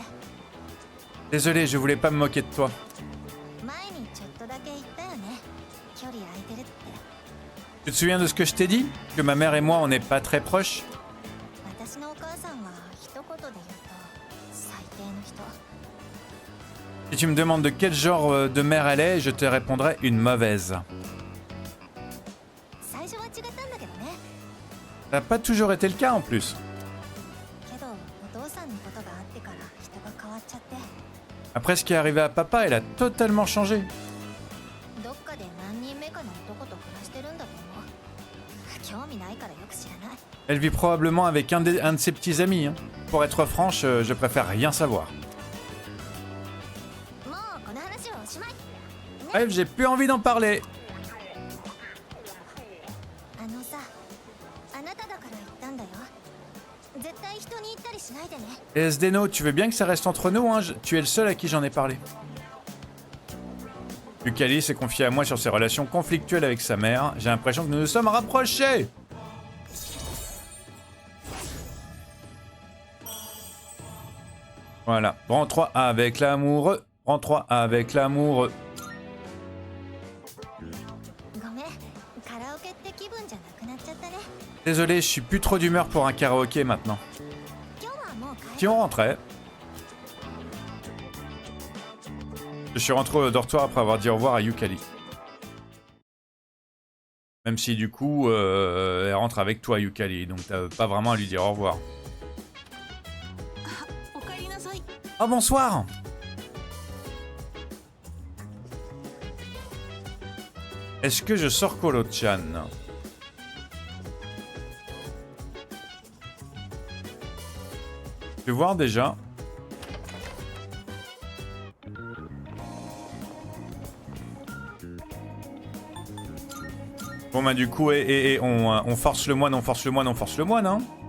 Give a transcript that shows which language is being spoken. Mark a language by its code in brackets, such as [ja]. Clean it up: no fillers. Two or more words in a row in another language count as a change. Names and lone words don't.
[fr] Désolé, je voulais pas me moquer de toi. [ja] 前にちょっとだけ言ったよね。距離空いてるって。 [fr] Tu te souviens de ce que je t'ai dit? Que ma mère et moi, on n'est pas très proches? [ja] 私のお母さんは一言で言うと最低の人。 [fr] Si tu me demandes de quel genre de mère elle est, je te répondrai une mauvaise. [ja] 最初は違ったんだけどね。 [fr] Ça n'a pas toujours été le cas en plus. [ja] けどお父さんのことがあってから人が変わっちゃって。 [fr] Après ce qui est arrivé à papa, elle a totalement changé. [ja] どっかで何人目かの男と暮らしてるんだと思う。興味ないからよく知らない。 [fr] Elle vit probablement avec un de ses petits amis, hein. Pour être franche, je préfère rien savoir. [ja] もうこの話はおしまい。 [fr] Bref, j'ai plus envie d'en parler. [ja] あのさ、あなただから言ったんだよ。絶対人に言ったりしないでね。 [fr] Et Zdeno, tu veux bien que ça reste entre nous, hein? Tu es le seul à qui j'en ai parlé. Yukali s'est confié à moi sur ses relations conflictuelles avec sa mère. J'ai l'impression que nous nous sommes rapprochés. Voilà, rang 3 avec l'amoureux. Rang 3 avec l'amoureux. [ja] ごめん、カラオケって気分じゃなくなっちゃったね。 [fr] Désolé, je suis plus trop d'humeur pour un karaoké maintenant. [ja] 今日はもう帰る。 [fr] Si on rentrait. Je suis rentré au dortoir après avoir dit au revoir à Yukali. Même si du coup, elle rentre avec toi, Yukali, donc t'as pas vraiment à lui dire au revoir. [ja] おかえりなさい。 [fr] Oh bonsoir. Est-ce que je sors Kolo-chan? Je vais voir déjà. Bon bah du coup, on force le moine, on force le moine, on force le moine, hein.